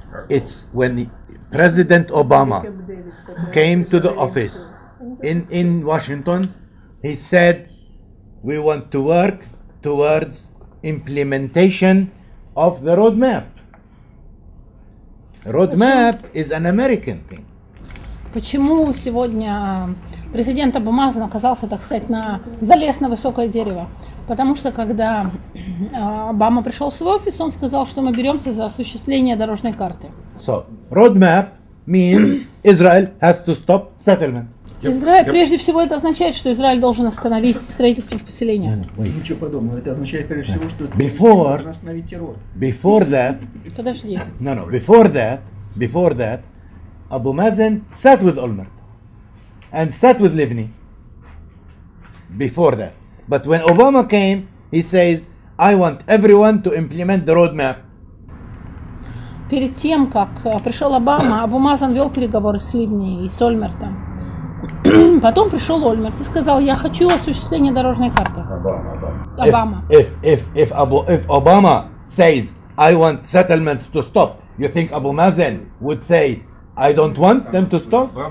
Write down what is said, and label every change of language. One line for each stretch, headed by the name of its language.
English: It's when President Obama came to the office in Washington, he said, we want to work towards implementation of the roadmap. Roadmap is an American thing.
Russian: Почему сегодня президент Абу Мазен оказался, так сказать, залез на высокое дерево? Потому что когда Обама пришел в свой офис, он сказал, что мы беремся за осуществление дорожной карты.
English: So, roadmap means Israel has to stop settlements.
Russian: Израиль, прежде всего, это означает, что Израиль должен остановить строительство в поселениях. Ничего подобного. Это означает, прежде всего, что
English: Before-
Russian: должен остановить террор.
English: Before that,
Russian: Подожди.
English: before that, Abu Mazen sat with Olmert and sat with Livni. Before that. But when Obama came, he says, I want everyone to implement the roadmap.
Russian: Перед тем, как пришел Обама, Абу Мазен вел переговоры с Ливни и с Ольмертом. Потом пришел Ольмерт и сказал, я хочу осуществление дорожной карты. Обама.
English: If Obama says, I want settlements to stop, you think Abu Mazen would say, I don't want them to stop?